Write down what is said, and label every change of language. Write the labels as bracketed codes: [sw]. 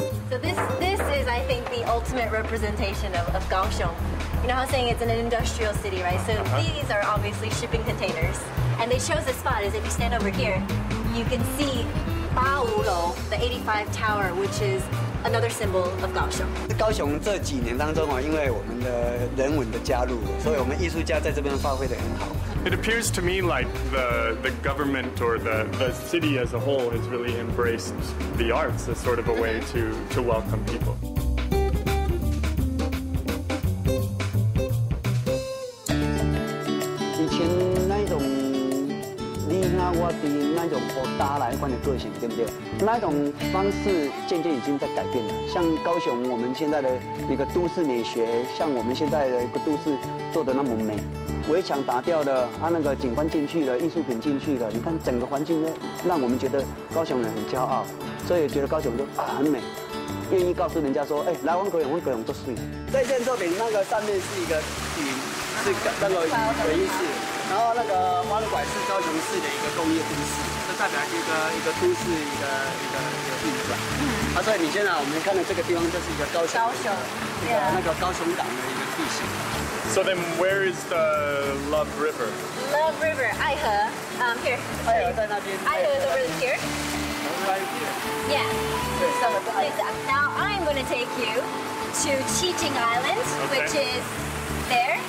[en] So this is, I think, the ultimate representation of Kaohsiung. You know how I'm saying it's an industrial city, right? So these are obviously shipping containers. And they chose this spot is if you stand over here, you can see 85楼, the 85 Tower, which is another symbol of Kaohsiung. [zh] 高雄这几年当中因为我们的人文的加入，所以我们艺术家在这边发挥得很好。 [en] It appears to me like the government or the city as a whole has really embraced the arts as sort of a way to welcome people. [zh] 以前那种你看我的那种好大来款的个性，对不对？那种方式渐渐已经在改变了。像高雄，我们现在的一个都市美学，像我们现在的一个都市做的那么美，围墙打掉了，那个景观进去了，艺术品进去了，你看整个环境呢，让我们觉得高雄人很骄傲，所以觉得高雄就很美，愿意告诉人家说，来玩高雄，玩高雄做水。这件作品那个上面是一个云，是那个回忆式。然后那个湾拐是高雄市的一个工业都市，这代表一个都市一个运转。所以你现在我们看的这个地方就是一个高雄那个高雄港的一个地形。 [en] So then, where is the Love River? Love River, 爱河. Here. [zh] 爱河在那边。 [en] 爱河 is over here. Right here. Yeah. So now I'm going to take you to Chiching Island, which is there.